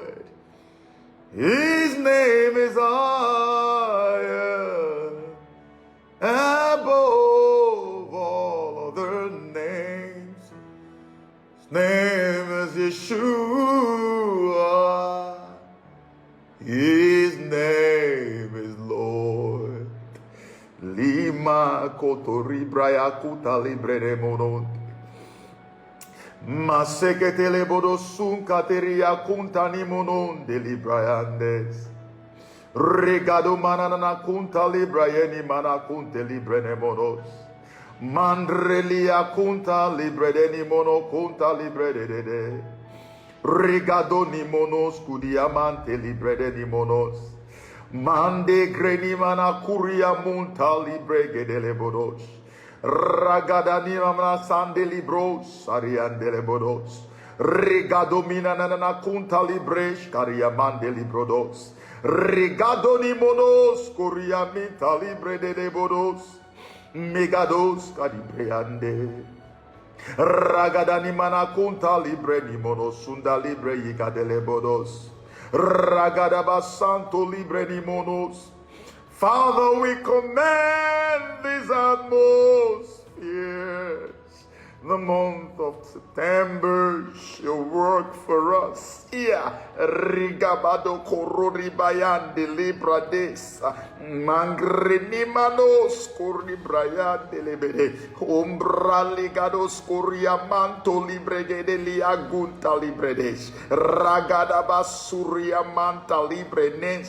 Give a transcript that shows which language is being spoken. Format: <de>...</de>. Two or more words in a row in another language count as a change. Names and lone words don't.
<en>His name is higher above all other names. His name is Yeshua. His name is Lord. Lima kotori braya kuta libre de monon. Maseketele bodosun kateria kuntani monon de librayandes. Regado manana kunta librayeni mana kunte librene monos. Mandrelia kunta libredeni mono kunta libredede. Regado ni monos kudiamante libredeni monos. Mande greni mana kuria munta libregedele bodos. Ragadani mamna sande libros ariandele bodos. Regado mina nana kunta libresh kariamande librodos. Regado ni monos kuriamita libredede bodos. Megados kadibreande. Ragadani mana kunta libre ni monos sunda libre yigadele bodos. Ragadaba santo libre ni monos. Father, we command these atmospheres The month of September shall work for us. Yeah. Rigabado korori bayande librades. Mangreni manos kori brayande lebede. Umbra ligados koria manto libregede liagunta libredes. Ragada basuria manta librenes.</en>